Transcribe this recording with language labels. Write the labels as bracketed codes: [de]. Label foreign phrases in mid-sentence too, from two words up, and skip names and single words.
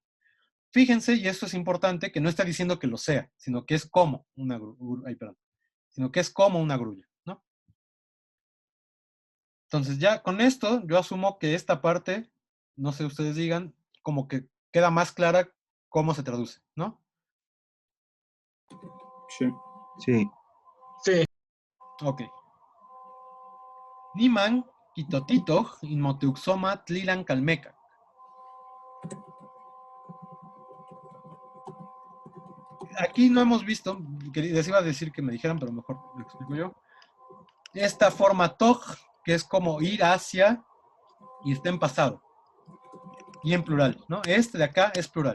[es] Fíjense, y esto es importante, que no está diciendo que lo sea, sino que es como una grulla, sino que es como una grulla, ¿no? Entonces ya con esto yo asumo que esta parte, no sé ustedes digan, como que queda más clara cómo se traduce, ¿no? Sí. Sí. Sí. Ok. [nah] Niman kitotitoj inmoteuxoma tlilan calmeca. [es] Aquí no hemos visto, les iba a decir que me dijeran, pero mejor lo explico yo. Esta forma toj, que es como ir hacia y está en pasado. Y en plural, ¿no? Este de acá es plural.